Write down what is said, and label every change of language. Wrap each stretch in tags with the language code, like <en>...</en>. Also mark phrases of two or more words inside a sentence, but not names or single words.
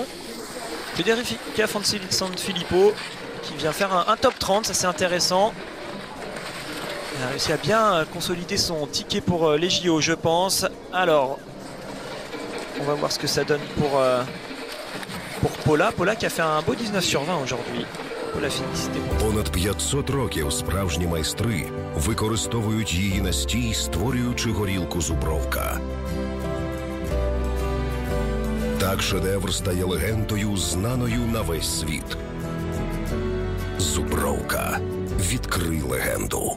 <fr>Federica Sanfilippo qui vient faire un top 30, ça c'est intéressant. Elle a réussi à bien consolider son ticket pour les JO, je pense. Alors, on va voir ce que ça donne pour Paula. Paula qui a fait un beau 19 sur 20 aujourd'hui. Paula Félicité.</fr> <uk>Понад 500 років справжні майстри використовують її настій, створюючи горілку Зубровка. Так шедевр стає легендою, знаною на весь світ. Зубровка. Відкрий легенду.</uk>